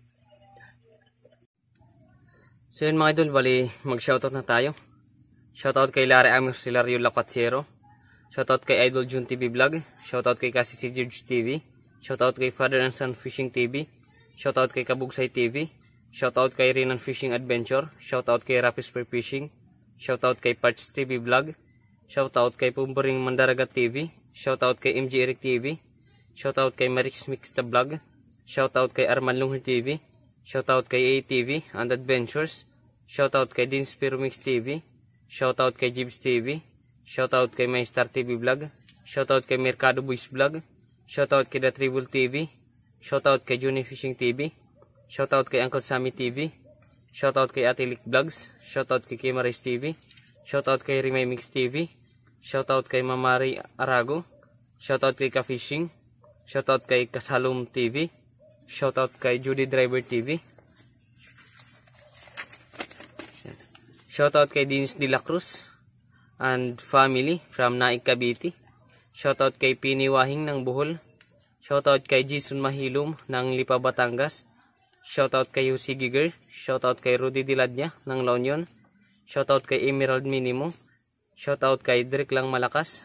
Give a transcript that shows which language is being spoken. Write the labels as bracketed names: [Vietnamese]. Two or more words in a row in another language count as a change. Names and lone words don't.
[Filipino] So yun mga idol, bali mag-shoutout na tayo. Shoutout kay Larry Amos Hilario Lacatsiero. Shoutout kay Idol June TV Vlog. Shoutout kay Kasi si George TV. Shoutout kay Father and Son Fishing TV. Shoutout kay Kabugsay TV. Shoutout kay Rinan Fishing Adventure. Shoutout kay Rapis for Fishing. Shoutout kay Parts TV Vlog. Shoutout kay Pumburing Mandaragat TV. Shoutout kay MG Eric TV. Shoutout kay Marix Mix the Vlog. Shoutout kay Arman Lunghir TV. Shoutout kay ATV and Adventures. Shoutout kay Dean Spiro Mix TV. Shoutout kay Jibs TV. Shoutout kay Maystar TV Vlog. Shoutout kay Mercado Boys Vlog. Shoutout kay The Tribal TV. Shoutout kay Juni Fishing TV. Shoutout kay Uncle Sammy TV. Shoutout kay Ate Lick Vlogs. Shoutout kay Kimaris TV. Shoutout kay Rimay Mix TV. Shoutout kay Mamari Arago. Shoutout kay Ka-Fishing. Shoutout kay Kasalum TV. Shoutout kay Judy Driver TV. Shoutout kay Dinis de la Cruz [English] and family from [Filipino] Naik Cavite. Shoutout kay Pini Wahing ng Bohol. Shoutout kay Jason Mahilum ng Lipa, Batangas. Shoutout kay Husi Giger. Shoutout kay Rudy Diladnya ng La Union. Shoutout kay Emerald Minimo. Shoutout kay Drake Lang Malakas.